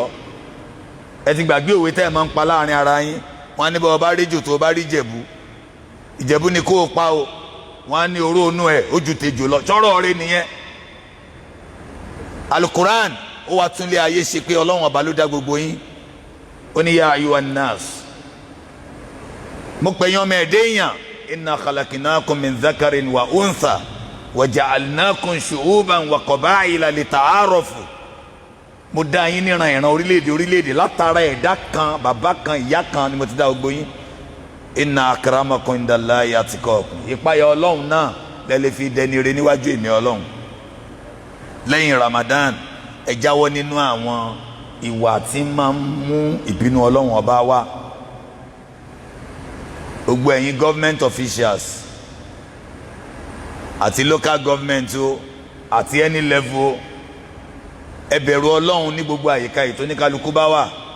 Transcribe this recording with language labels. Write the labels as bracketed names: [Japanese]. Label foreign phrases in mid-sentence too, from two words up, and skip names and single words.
[Yoruba] ẹ ti gbàgbé òwe tẹ́ ẹ máa ń pa láàrin ara yín. wọ́n á ní bọ́ ọba rí jù tó bá rí Ìjẹ̀bú ni kó o pa o. wọ́n á ní oró inú ẹ̀ ó ju tejò lọ tọ́rọ̀ rẹ nìyẹn. alukuran ó wá tún lé ayé ṣe pé Ọlọ́run ọba ló dá gbogbo yín. ó ní [Arabic] يا أيها الناس [Yoruba] mo pè yín ọmọ ẹ̀dẹ́ èèyàn [Arabic] إنا خلقناكم من ذكر وأنثى وجعلناكم شعوبا وقبائل لتعارفوا. [Yoruba] mo dá yín níran ìran orílẹ̀-èdè látara ẹ̀dá kan bàbá kan ìyá kan ni mo ti dá gbogbo yín. [Arabic] إن أكرمكم عند الله أتقاكم. [Yoruba] ìpayà Ọlọ́run náà lẹ́lẹ́ fi dẹni re níwájú èmi Ọlọ́run. lẹ́yìn Ramadan ẹ jáwọ́ nínú àwọn ìwà tí máa ń mú ìbínú Ọlọ́run ọba wá. gbogbo ẹ̀yin [English] government officials [Yoruba] àti [English] local government [Yoruba] o àti [English] any level [Yoruba] ẹ bẹ̀rù Ọlọ́run ní gbogbo àyíká yìí tó ní kálukú bá wà.